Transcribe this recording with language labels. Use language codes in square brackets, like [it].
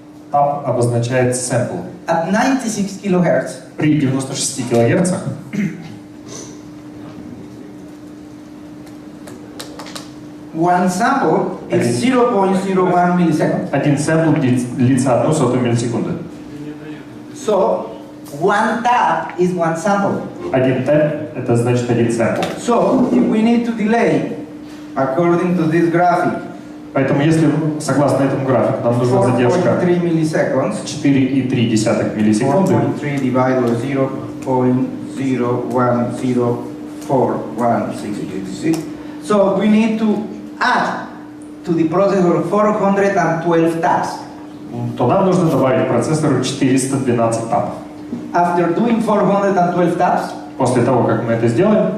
[ru] TAP обозначает sample. [en] At 96 kHz, [ru] При 96 кГц [en] one sample is 0.01 millisecond. [ru] один сэмпл длится 0,01 миллисекунды. [en] So, one tap is one sample. [ru] Один тэп — это значит один сэмпл. [en] So, if we need to delay, according to this graphic, [ru] Поэтому, если, согласно этому графику, нам нужна задержка [en] 4.3 milliseconds, [ru] 4,3 миллисекунды, [en] 4.3 divided by 0.010141666. So, we need to add to the processor 412 taps. [ru] то нам нужно добавить процессору 412 тапов. [en] After doing 412 taps, [ru] После того, как мы это сделаем,